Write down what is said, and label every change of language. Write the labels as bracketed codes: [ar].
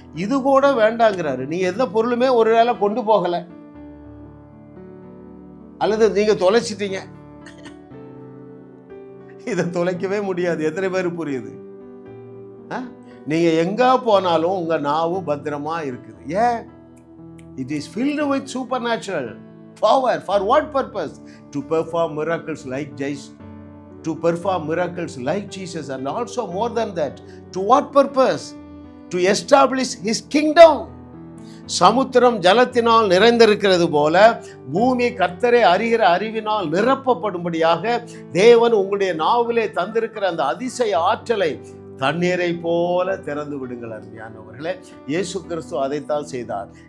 [ta] இது கூட வேண்டாங்கிறாரு. நீ எந்த பொருளுமே ஒரு வேளை கொண்டு போகலை, அல்லது நீங்க தொலைச்சிட்டீங்க, இதை தொலைக்கவே முடியாது. எத்தனை பேர் புரியுது? நீங்க எங்க போனாலும் உங்க நாவு பத்திரமா இருக்குது. ஏன்? [en] It is filled with supernatural power. For what purpose? To perform miracles like Jesus. To perform miracles like Jesus, and also more than that. To what purpose? To establish his kingdom. [ta] சமுத்திரம் ஜலத்தினால் நிறைந்திருக்கிறது போல பூமி கர்த்தரை அறிகிற அறிவினால் நிரப்பப்படும்படியாக தேவன் உங்களுடைய நாவிலே தந்திருக்கிற அந்த அதிசய ஆற்றலை தண்ணீரை போல திறந்து விடுங்கள். அருமையானவர்களே, இயேசு கிறிஸ்து அதைத்தான் செய்தார்.